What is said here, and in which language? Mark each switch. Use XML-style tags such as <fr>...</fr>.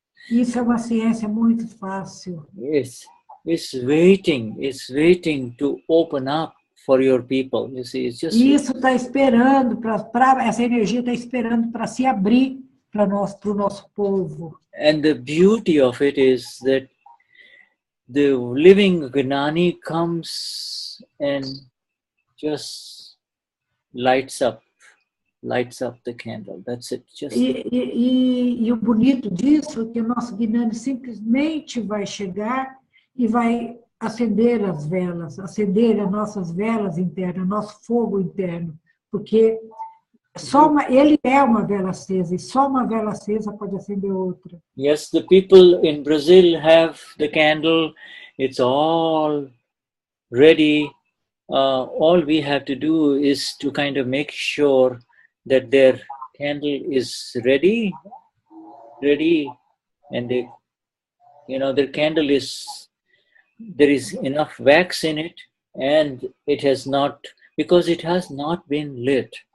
<pt>Isso é uma ciência muito fácil.</pt> <en>Yes, it's waiting to open up for your people. You see, it's just.</en> <pt>Isso está esperando essa energia está esperando para se abrir para o nosso povo.</pt> <en>And the beauty of it is that the living Gnani comes and just lights up the candle. That's it. Just.</en> <pt>E o bonito disso é que o nosso Gnani simplesmente vai chegar e vai acender as velas, acender as nossas velas internas, nosso fogo interno, porque Ele é uma vela acesa, e só uma vela acesa pode acender outra.</pt> <en>Yes, the people in Brazil have the candle. It's all ready. All we have to do is to kind of make sure that their candle is ready, and they, their candle there is enough wax in it, and it has not, because it has not been lit.</en>